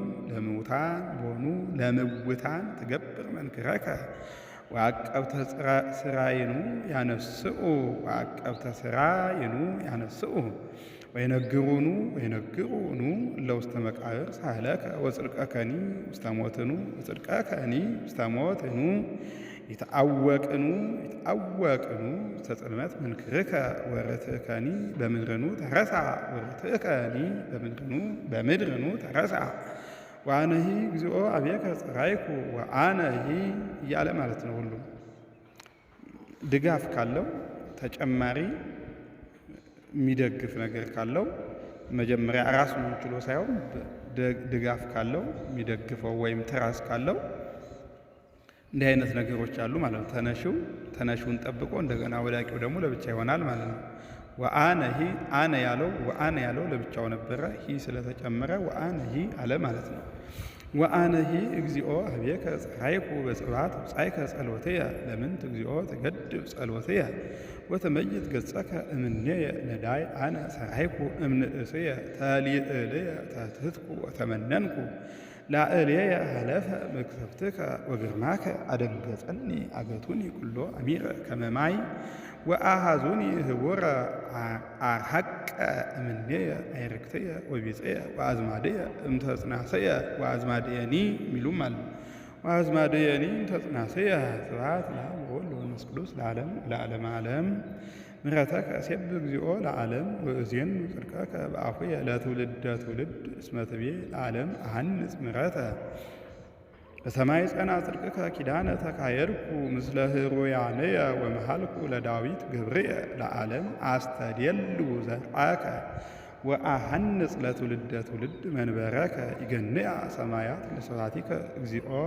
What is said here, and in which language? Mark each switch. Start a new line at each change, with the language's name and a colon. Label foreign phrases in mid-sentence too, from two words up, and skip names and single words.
Geez: ለምውታን ትገብር መንክረከ ወዐቀብተ ሥራይኑ ያነስኡ ወይነግሩኑ እለ ውስተ መቃብር ሳህለከ ወጽድቀከኒ ውስተ ሞትኑ ይትአወቅኑ ውስተ ጽልመት መንክርከ ወርትእከኒ በምድርኑ ተረሳ ወአነሂ እግዚኦ አብየከ ጸራይኩ ወአነሂ
Amharic: እያለ ማለት ነው። ሁሉም ድጋፍ ካለው ተጨማሪ
Geez: የሚደግፍ ነገር ካለው መጀመሪያ ራሱን ችሎ ሳይሆን ድጋፍ ካለው የሚደግፈው ወይም ትራስ ካለው እንዲህ አይነት ነገሮች አሉ ማለት ነው። ተነሺውን ጠብቆ እንደገና ወዳቂው ደግሞ ለብቻ ይሆናል ማለት ነው። ወአነሂ አነ ያለው
Amharic: ለብቻው ነበረ። ሂ ስለተጨመረ ወአነሂ አለ ማለት ነው።
Geez: ወአነሂ እግዚኦ ኀቤከ ጸራይኩ በጽባሕ አብጻእከ ጸሎትየ ለምንት እግዚኦ ትገድብ ጸሎትየ ወትመይት ገጸከ እምኔየ ነዳይ አነ ሠራይኩ እምንእስየ ተሊእልየ ተትሕትኩ ወተመነንኩ ላዕሌየ ሀለፈ መቅሰፍትከ ወግርማከ አደንገጸኒ አገቱኒ ኩሎ አሚረ ከመ ማይ ወአኀዙኒ ህቡረ አርሐቀ እምኔየ አይርክትየ ወቢጽየ ወአዝማድየ እምተጽናሰየ ወአዝማድየኒ
Amharic: የሚሉም አሉ።
Geez: ወአዝማድየኒ እምተጽናሰየ። ስብሐት ለአብ ወወልድ ወመንፈስ ቅዱስ ለዓለመ ዓለም። ምሕረተከ እሴብሕ እግዚኦ ለዓለም ወእዜኑ ጽድቀከ በአፉየ ለትውልደ ትውልድ እስመ ትቤ ለዓለም አሐንጽ ምሕረተ። በሰማይ ጸና ጽድቅከ ኪዳነ ተካየድኩ ምስለ ህሩያንየ ወመሃልኩ ለዳዊት ገብርየ ለዓለም አስተድየሉ ዘርአከ ወአሐንጽ ለትውልደ ትውልድ መንበረከ ይገንያ ሰማያት ለስብሐቲከ እግዚኦ